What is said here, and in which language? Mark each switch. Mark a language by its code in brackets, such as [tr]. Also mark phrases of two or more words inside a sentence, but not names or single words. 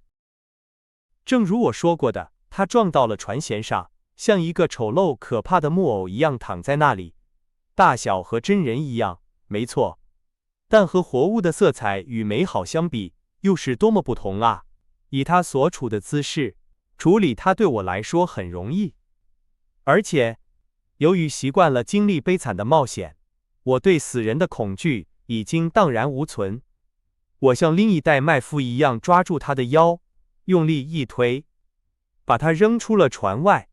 [zh] 正如我說過的，他撞到了船舷上，像一個醜陋可怕的木偶一樣躺在那裡，大小和真人一樣，沒錯，但和活物的色彩與美好相比，又是多麼不同啊！以他所處的姿勢，處理他對我來說很容易，而且由於習慣了經歷悲慘的冒險，我對死人的恐懼已經蕩然無存。我像另一代麥夫一樣抓住他的腰，用力一推，把他扔出了船外。